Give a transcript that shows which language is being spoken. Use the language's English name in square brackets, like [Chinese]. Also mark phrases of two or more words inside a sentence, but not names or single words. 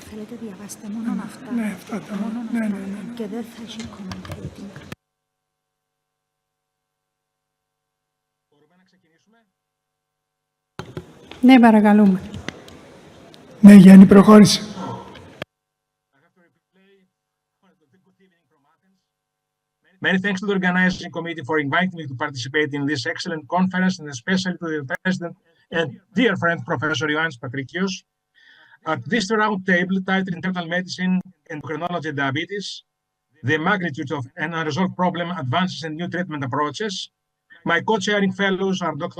[Greek] Αν θέλετε διαβάστε μόνο αυτά. Ναι, αυτά τα ονόματα. Και δεν θα έχει commentating. Ναι, παρακαλούμε. Ναι, Γιάννη, προχώρησε. [English] Many thanks to the organizing committee for inviting me to participate in this excellent conference, and especially to the president and dear friend, Professor Ioannis Patrikios. At this roundtable titled Internal Medicine, Endocrinology, and Diabetes, the magnitude of an unresolved problem, advances, and new treatment approaches, my co-chairing fellows are Dr.